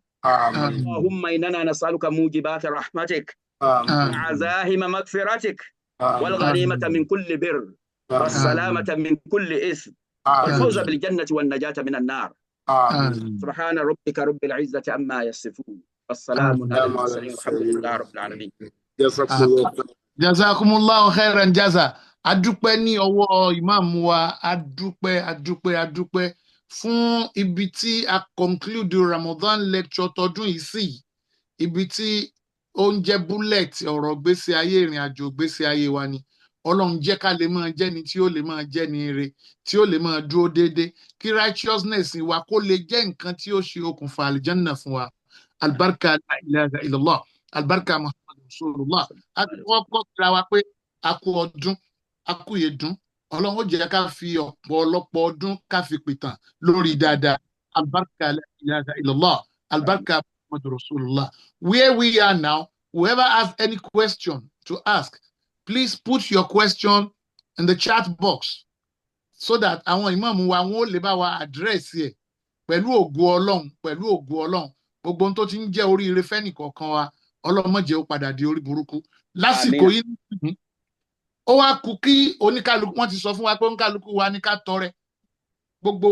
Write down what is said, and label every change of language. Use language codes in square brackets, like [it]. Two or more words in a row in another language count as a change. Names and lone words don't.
[ar] اللهم إننا نسألك موجبات رحمتك وعزائم مغفرتك والغنيمة من كل بر والسلامة من كل إثم والفوز بالجنة والنجاة من النار. سبحان ربك رب العزة عما يصفون والسلام على المرسلين والحمد لله رب العالمين. جزاكم الله خيرا جزاء. [yo] Adúpẹ́ ní ọwọ́ ìmáàmù wa, adúpẹ́ fún ibi tí a [en] conclude Ramadan lecture [yo] tọdún yìí sí. ibi tí ó ń jẹ́ bullet ọ̀rọ̀ gbésí ayé ìrìn àjò gbésí ayé wa ni Ọlọ́run jẹ́ ká lè máa jẹ́ ni tí ó lè máa jẹ́ ni ire tí ó lè máa dúró déédé kí righteousness wa kó lè jẹ́ nǹkan tí ó ṣe okùnfà àlìjánná fún wa albarka [ar] لا إله إلا الله [yo] albarka [ar] محمد رسول الله [yo] a ti kọ́kọ́ kíra wa pé a kú ọdún a kú ìyèdún Ọlọ́run ó jẹ́ ká fi ọ̀pọ̀lọpọ̀ ọdún ká fi pìtàn lórí dáadáa albarka [ar] لا إله إلا الله [yo] albarka [ar] محمد رسول الله. [en] Where we are now, whoever has any question to ask, please put your question in the chat box so that [yo] àwọn ìmáàmù wa wọn ó lè bá wa address ẹ̀ pẹ̀lú ògo Ọlọ́run gbogbo ohun tó ti ń jẹ́ oríire fẹ́nì kọ̀ọ̀kan wa Ọlọ́run má jẹ́ ó padà di orí burúkú lásìkò yìí ó wá kù kí oníkálukú wọ́n ti sọ fún wa pé oníkálukú wa ní ká tọrẹ gbogbo